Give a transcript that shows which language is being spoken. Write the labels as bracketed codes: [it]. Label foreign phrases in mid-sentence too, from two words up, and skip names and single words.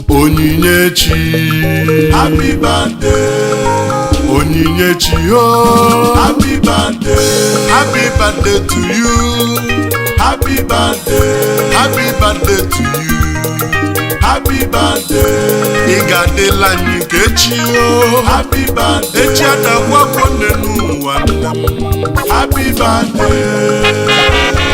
[en] Onyinyechi. Happy birthday. Onyinyechi, oh. Happy birthday. Happy birthday to you. Happy birthday. Happy birthday to you. Happy birthday. [ig] Ị ga-adịla anyị ka echi, oh. [en] Happy birthday. [ig] Echi adagwagwo nne n'ụwa, nne m. [en] Happy birthday.